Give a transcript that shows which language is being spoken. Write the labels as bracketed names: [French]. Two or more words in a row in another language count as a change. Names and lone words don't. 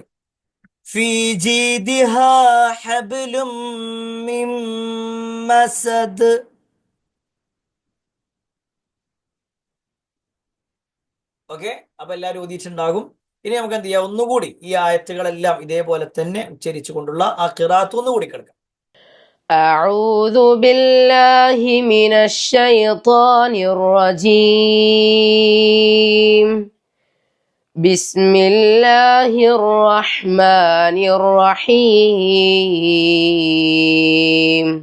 [Arabic] في جيدها حبل من مسد. [Malayalam] ഓക്കെ, അപ്പൊ എല്ലാവരും ഓതിയിട്ടുണ്ടാകും. ഇനി നമുക്ക് എന്ത് ചെയ്യാം, ഒന്നുകൂടി ഈ ആയത്തുകളെല്ലാം ഇതേപോലെ തന്നെ ഉച്ചരിച്ചു കൊണ്ടുള്ള ആ ഖിറാത്ത് ഒന്നുകൂടി കേൾക്കാം. [Arabic] أعوذ بالله من الشيطان الرجيم. بسم الله الرحمن الرحيم.